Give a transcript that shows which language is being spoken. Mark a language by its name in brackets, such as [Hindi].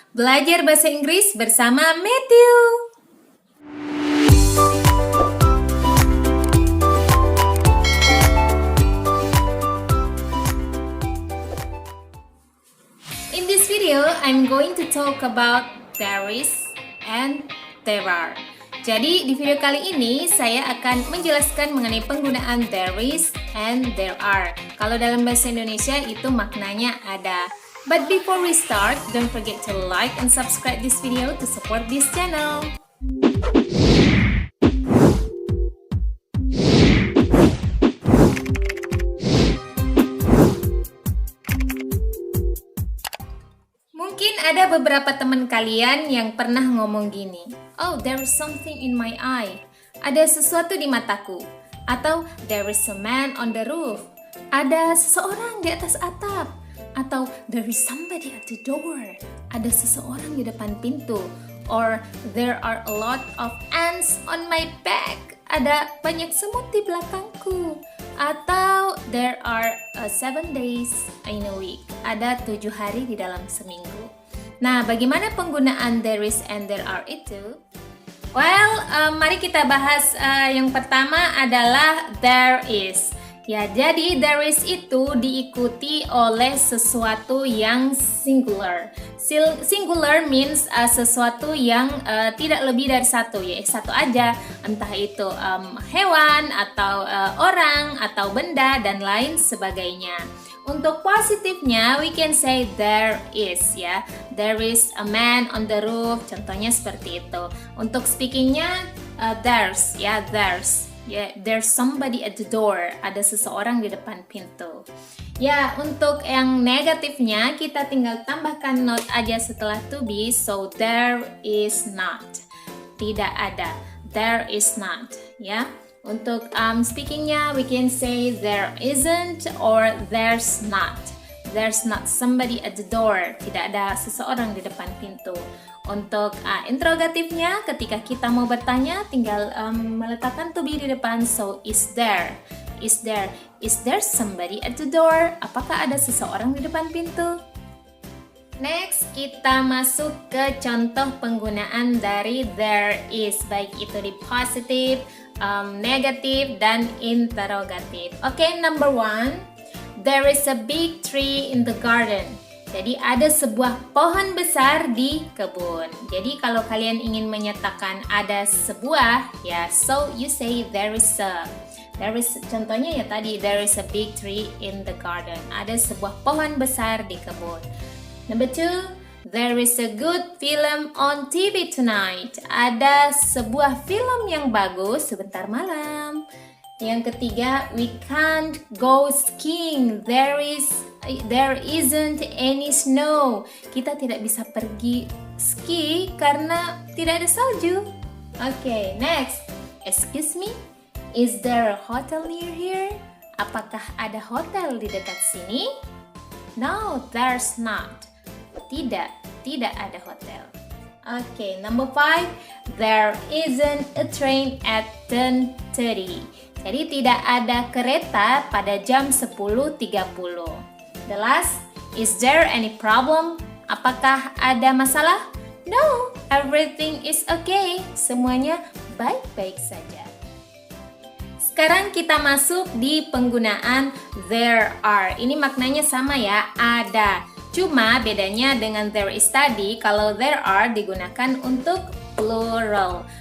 [Indonesian] Belajar bahasa Inggris bersama Matthew. [English] In this video, I'm going to talk about there is and there are. [Indonesian] Jadi di video kali ini saya akan menjelaskan mengenai penggunaan there is and there are. Kalau dalam bahasa Indonesia itu maknanya ada. [English] But before we start, don't forget to like and subscribe this video to support this channel. [Indonesian] Mungkin ada beberapa teman kalian yang pernah ngomong gini, [English] "Oh, there is something in my eye." [Indonesian] Ada sesuatu di mataku. Atau [English] there is a man on the roof. [Indonesian] Ada seseorang di atas atap. Atau [English] there is somebody at the door. [Indonesian] Ada seseorang di depan pintu. [English] Or there are a lot of ants on my back. [Indonesian] Ada banyak semut di belakangku. Atau [English] there are 7 days in a week. [Indonesian] Ada 7 hari di dalam seminggu. Nah, bagaimana penggunaan there is and there are itu? Well, mari kita bahas yang pertama adalah there is. Ya, jadi there is itu diikuti oleh sesuatu yang singular. Singular means sesuatu yang tidak lebih dari satu, ya satu aja, entah itu hewan atau orang atau benda dan lain sebagainya. Untuk positifnya, [English] we can say there is, ya. There is a man on the roof, [Indonesian] contohnya seperti itu. Untuk speakingnya, there's, ya, there's. [English] Ya, there's somebody at the door. [Indonesian] Ada seseorang di depan pintu. Ya, untuk yang negatifnya, kita tinggal tambahkan not aja setelah to be. [English] So, there is not. [Indonesian] Tidak ada. [English] There is not, ya. [Indonesian] Untuk speakingnya, [English] we can say there isn't or there's not. There's not somebody at the door. [Indonesian] Tidak ada seseorang di depan pintu. Untuk interrogatifnya, ketika kita mau bertanya, tinggal meletakkan to be di depan. [English] So, is there? Is there? Is there somebody at the door? [Indonesian] Apakah ada seseorang di depan pintu? Next, kita masuk ke contoh penggunaan dari there is, baik itu di positif, negatif, dan interrogatif. [English] Oke, number 1, there is a big tree in the garden. [Indonesian] Jadi ada sebuah pohon besar di kebun. Jadi kalau kalian ingin menyatakan ada sebuah, ya, [English] so you say there is a. There is, [Indonesian] contohnya ya tadi, [English] there is a big tree in the garden. [Indonesian] Ada sebuah pohon besar di kebun. [English] Number 2, there is a good film on TV tonight. [Indonesian] Ada sebuah film yang bagus sebentar malam. Yang ketiga, [English] we can't go skiing. There isn't any snow. [Indonesian] Kita tidak bisa pergi ski karena tidak ada salju. [English] Okay, next. Excuse me, is there a hotel near here? [Indonesian] Apakah ada hotel di dekat sini? [English] No, there's not. [Indonesian] Tidak ada hotel. [English] Okay, number 5, there isn't a train at 10:30. [Indonesian] Jadi tidak ada kereta pada jam 10.30. [English] The last, is there any problem? [Indonesian] Apakah ada masalah? [English] No, everything is okay. [Indonesian] Semuanya baik-baik saja. Sekarang kita masuk di penggunaan there are. Ini maknanya sama ya, ada. Cuma bedanya dengan there is tadi, kalau there are digunakan untuk plural.